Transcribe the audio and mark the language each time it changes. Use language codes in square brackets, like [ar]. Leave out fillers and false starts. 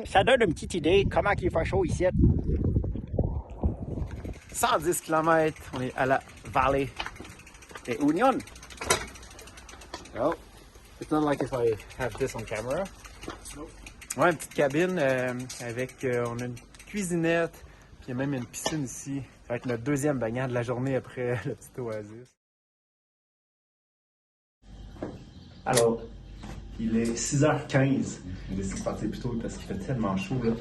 [fr] Ça donne une petite idée comment il fait chaud ici. 110 km, on est à la vallée de Union. [en] Oh, it's not like if I have this on camera. Nope. [fr] Ouais, une petite cabine avec, on a une cuisinette, puis il y a même une piscine ici. Avec notre deuxième baignade de la journée après le petit oasis. Alors, il est 6h15. On décide de partir plus tôt parce qu'il fait tellement chaud, là.